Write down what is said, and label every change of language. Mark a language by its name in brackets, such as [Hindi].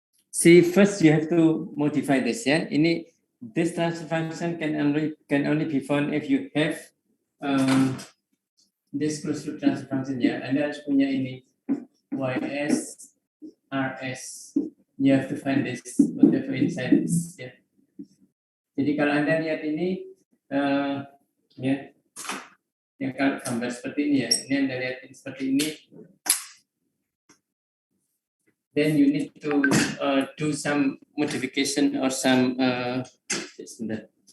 [English] See, first you have to modify this ya. [Indonesian] Ini [English] this transfer function can only be found if you have this closed loop transfer function ya, [Indonesian] Anda harus punya ini [English] ys rs. You have to find this whatever inside this ya. [Indonesian] Jadi kalau Anda lihat ini ya kalau gambar seperti ini ya, ini Anda lihat seperti ini. [English] Then you need to do some modification or some [Indonesian] sebentar.